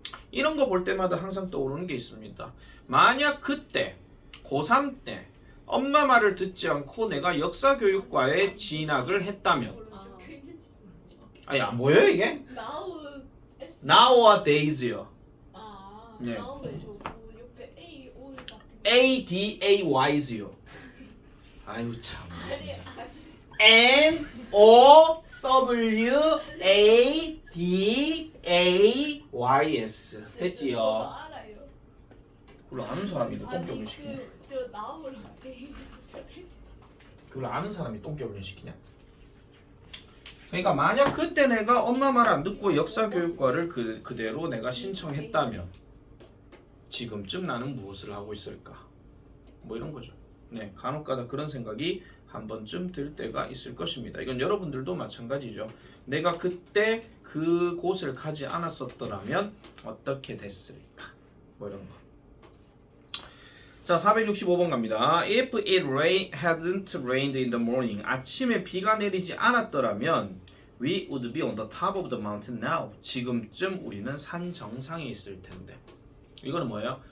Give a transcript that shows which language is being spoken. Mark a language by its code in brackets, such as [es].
[ko] 이런 거 볼 때마다 항상 떠오르는 게 있습니다. 만약 그때 고3 때 엄마 말을 듣지 않고 내가 역사교육과에 진학을 했다면 아야 뭐예요 이게? nowadays요. 네. 나우에 저거 옆에 A, O 같은 ADAYs요. 아유 참. 아니 [en] N O W A D A Y S [ko] 했지요. 저도 알아요. 그걸 아는 사람이 너 똥개훈련 아니 시키냐? 저 나우를 때 그걸 아는 사람이 똥개훈련 시키냐? 그러니까 만약 그때 내가 엄마 말 안 듣고 역사교육과를 그대로 내가 신청했다면 지금쯤 나는 무엇을 하고 있을까? 뭐 이런 거죠. 네, 간혹가다 그런 생각이 한 번쯤 들 때가 있을 것입니다. 이건 여러분들도 마찬가지죠. 내가 그때 그 곳을 가지 않았었더라면 어떻게 됐을까? 뭐 이런 거. 자, 465번 갑니다. [en] If it hadn't rained in the morning. [ko] 아침에 비가 내리지 않았더라면 [en] we would be on the top of the mountain now. [ko] 지금쯤 우리는 산 정상에 있을 텐데. 이거는 뭐예요?